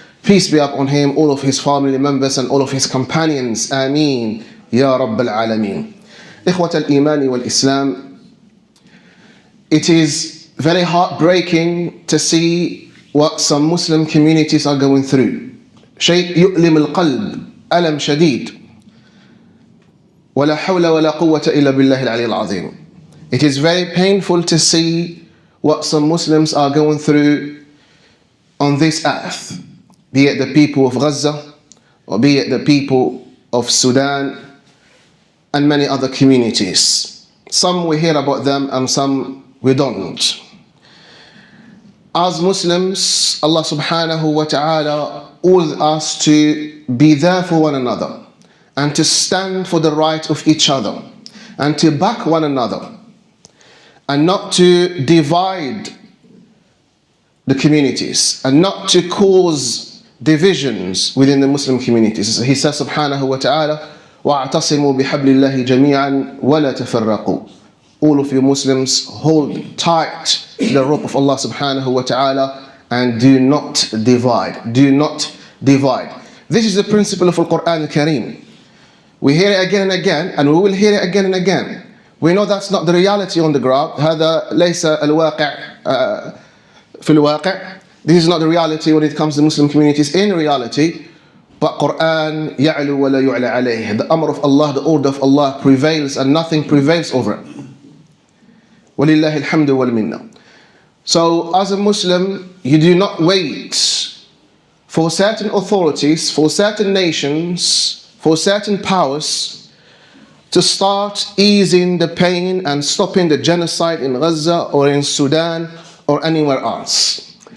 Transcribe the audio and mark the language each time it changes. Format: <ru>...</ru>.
<en>Peace be upon him, all of his family members and all of his companions. Ameen.</en> <ar>Ya Rabbal Alameen. Ikhwat al-Imani wal-Islam.</ar> <en>It is very heartbreaking to see what some Muslim communities are going through.</en> <ar>شيء يؤلم القلب ألم شديد ولا حول ولا قوة إلا بالله العلي العظيم.</ar> <en>It is very painful to see what some Muslims are going through on this earth, be it the people of Gaza or be it the people of Sudan and many other communities. Some we hear about them and some we don't. As Muslims, Allah subhanahu wa ta'ala calls us to be there for one another and to stand for the right of each other and to back one another and not to divide the communities and not to cause divisions within the Muslim communities. He says</en> <ar>subhanahu wa ta'ala, وَاعْتَصِمُوا بِحَبْلِ اللَّهِ جَمِيعًا وَلَا تَفَرَّقُوا.</ar> <en>All of you Muslims, hold tight to the rope of Allah subhanahu wa ta'ala and do not divide. Do not divide. This is the principle of the Quran al-Kareem. We hear it again and again, and we will hear it again and again. We know that's not the reality on the ground.</en> <ar>هذا ليس الواقع في الواقع.</ar> <en>This is not the reality when it comes to Muslim communities in reality.</en> <ar>But Quran يعلو ولا يعلى عليه.</ar> <en>The amr of Allah, the order of Allah prevails and nothing prevails over it.</en> <ar>وَلِلَّهِ الْحَمْدُ وَالْمِنَّةِ.</ar> <en>So as a Muslim, you do not wait for certain authorities, for certain nations, for certain powers to start easing the pain and stopping the genocide in Gaza or in Sudan or anywhere else.</en>